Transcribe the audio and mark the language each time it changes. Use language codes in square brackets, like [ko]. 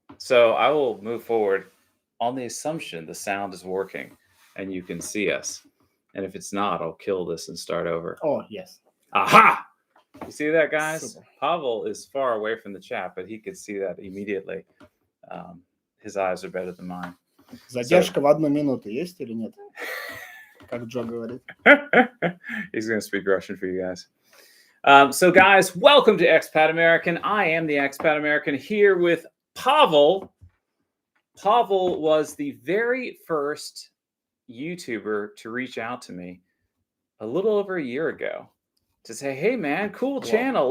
[en] So I will move forward on the assumption the sound is working and you can see us. And if it's not, I'll kill this and start over. Oh, yes. Aha! You see that, guys? Super. Pavel is far away from the chat, but he could see that immediately. His eyes are better than mine. [ru] Задержка в 1 минуту есть или нет? Как Джо говорит. [en] He's going to speak Russian for you guys. So, guys, welcome to Expat American. I am the Expat American here with Pavel. Pavel was the very first YouTuber to reach out to me a little over a year ago to say, hey, man, cool channel.